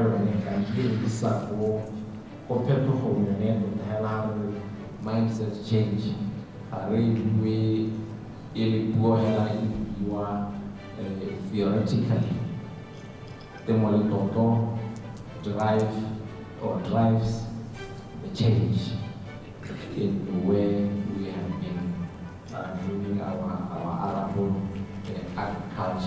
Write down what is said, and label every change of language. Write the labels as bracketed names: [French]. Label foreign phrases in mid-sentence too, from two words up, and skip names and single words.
[Tswana] yone ka dirisa go phetogong yone tota hela re [English] mindset change [Tswana] ga re bue e le puo hela e buiwa theoretically. [English] Temoletoto drives the change in the way we have been doing our arable agriculture.